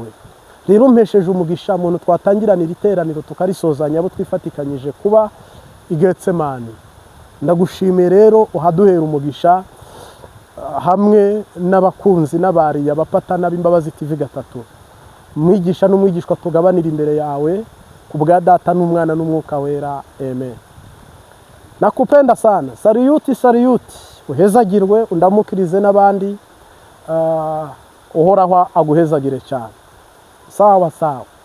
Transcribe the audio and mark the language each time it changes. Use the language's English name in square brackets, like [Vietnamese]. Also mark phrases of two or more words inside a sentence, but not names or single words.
[Rundi] Rero umpesheje umugisha muntu twatangiranira iteraniro tukarisozanya abo twifatikanyije kuba i Getsemani. Ndagushimiye rero uhaduhera umugisha hamwe n'abakunzi n'abariya bapatana b'Imbabazi TV gatatu. Mwigisha n'umwigishwa tugabanira imbere yawe kubwa Data n'Umwana n'Umwuka Wera. [Swahili] Amen. Nakupenda sana. [Rundi] Sariyuti sariyuti. Uhezagirwe, undamukirize n'abandi. Uhoraho aguhezagire cyane. [Swahili] Sawa sawa.